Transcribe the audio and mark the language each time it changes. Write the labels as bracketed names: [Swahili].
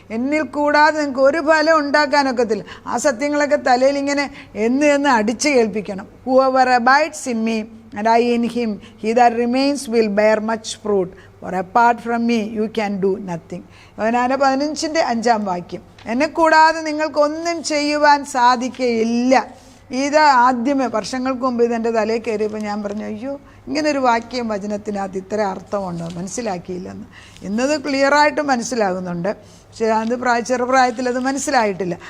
[Malayalam] എന്നിൽ കൂടാതെ നിങ്ങൾക്ക് ഒരു ഫലം ഉണ്ടാക്കാനൊക്കത്തില്ല. ആ സത്യങ്ങളൊക്കെ തലയിൽ ഇങ്ങനെ എന്ന് അടിച്ചു കേൾപ്പിക്കണം. [English] Whoever abides in me and I in him, he that remains will bear much fruit. For apart from me you can do nothing. [Malayalam] യോഹന്നാൻ 15:5 എന്നെ കൂടാതെ നിങ്ങൾക്കൊന്നും ചെയ്യുവാൻ സാധിക്കുകയില്ല. ഇത് ആദ്യമേ വർഷങ്ങൾക്ക് മുമ്പ് ഇതെൻ്റെ തലയിൽ കയറിയപ്പോൾ ഞാൻ പറഞ്ഞു, അയ്യോ ഇങ്ങനൊരു വാക്യം വചനത്തിനകത്ത് ഇത്ര അർത്ഥമുണ്ടോ, മനസ്സിലാക്കിയില്ലെന്ന്. ഇന്നത് ക്ലിയറായിട്ട് മനസ്സിലാകുന്നുണ്ട്, പക്ഷേ അത് ചെറുപ്രായത്തിൽ അത് മനസ്സിലായിട്ടില്ല.